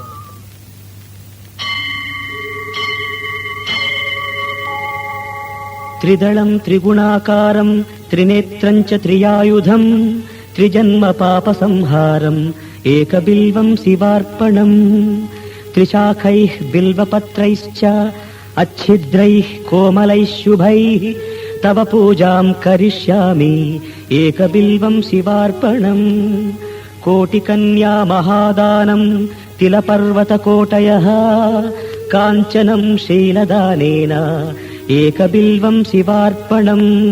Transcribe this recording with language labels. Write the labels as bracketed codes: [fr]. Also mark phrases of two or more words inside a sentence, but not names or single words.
[sa] ತ್ರಿದಳಂ ತ್ರಿಗುಣಾಕಾರಂ ತ್ರಿನೇತ್ರಂ ಚ ತ್ರಿಯಾಯುಧಂ ತ್ರಿಜನ್ಮ ಪಾಪ ಸಂಹಾರಂ ಏಕಬಿಲ್ವಂ ಶಿವಾರ್ಪಣಂ ತ್ರಿಶಾಖೈಃ ಬಿಲ್ವಪತ್ರೈಶ್ಚ अच्छिद्रैः कोमलैः शुभैः तव पूजां करिष्यामि एकबिल्वं शिवार्पणम् कोटिकन्या महादानं तिलपर्वतकोटयः काञ्चनं शीलदानेन एकबिल्वं शिवार्पणम्